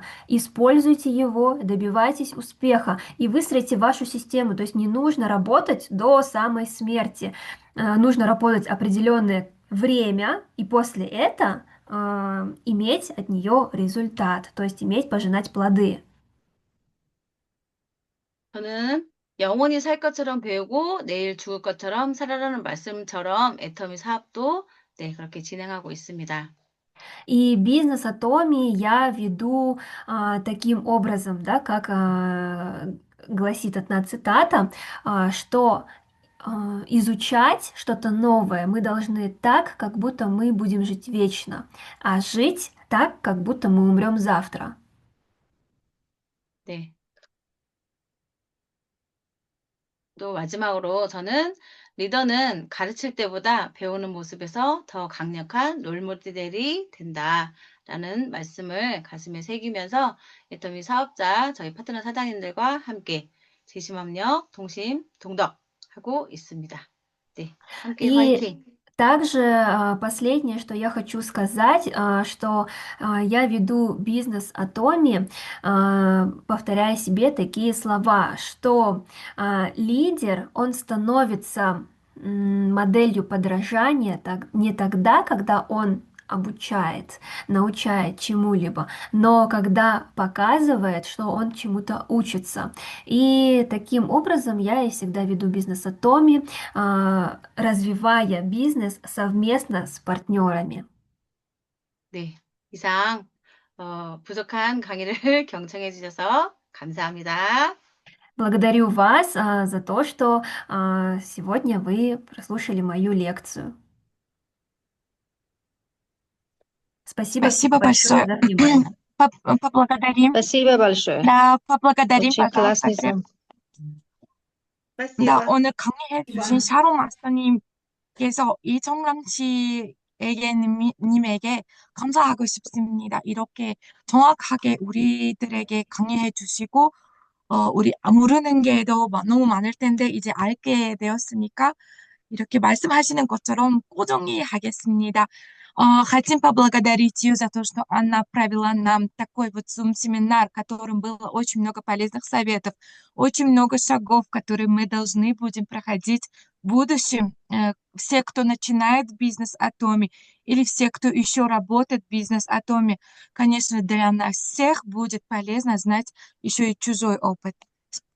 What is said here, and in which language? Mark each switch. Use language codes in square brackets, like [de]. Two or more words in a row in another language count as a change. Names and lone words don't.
[ru] Используйте его, добивайтесь успеха и выстроите вашу систему. То есть не нужно работать до самой смерти. Нужно работать определенное время и после этого иметь от нее результат, то есть иметь, пожинать плоды. [ko] 저는 영원히 살 것처럼 배우고 내일 죽을 것처럼 살아라는 말씀처럼 애터미 사업도 네, 그렇게 진행하고 있습니다. [ru] И бизнес Atomy я веду таким образом, да, как гласит одна цитата, что изучать что-то новое мы должны так, как будто мы будем жить вечно, а жить так, как будто мы умрем завтра. [ko] 네. 또 마지막으로 저는 리더는 가르칠 때보다 배우는 모습에서 더 강력한 롤모델이 된다라는 말씀을 가슴에 새기면서 애터미 사업자, 저희 파트너 사장님들과 함께 재심합력, 동심, 동덕하고 있습니다. 네, 함께 [ru] И [ko] 화이팅! [ru] также последнее, что я хочу сказать, что я веду бизнес Atomy, повторяя себе такие слова, что лидер, он становится моделью подражания не тогда, когда он обучает, научает чему-либо, но когда показывает, что он чему-то учится. И таким образом я и всегда веду бизнес Atomy, развивая бизнес совместно с партнерами. [ko] 네, 이상 부족한 강의를 경청해 주셔서 감사합니다. [ru] Благодарю вас за то, что сегодня вы прослушали мою лекцию. Спасибо Спасибо большое большое. за внимание. Поблагодарим. Спасибо большое. Да, поблагодарим, Очень пожалуйста. классный сон. [ko] 네, [ru] Спасибо. [ko] 오늘 강의해 주신 샤론 마스터님께서 이정남 님에게 감사하고 싶습니다. 이렇게 정확하게 우리들에게 강의해 주시고, 우리 모르는 게 너무 많을 텐데, 이제 알게 되었으니까, 이렇게 말씀하시는 것처럼 꾸준히 하겠습니다. [ru] Хотим поблагодарить ее за то, что она провела нам такой вот Zoom-семинар, в котором было очень много полезных советов, очень много шагов, которые мы должны будем проходить в будущем. Все, кто начинает бизнес Atomy, или все, кто еще работает в бизнес Atomy, конечно, для нас всех будет полезно знать еще и чужой опыт.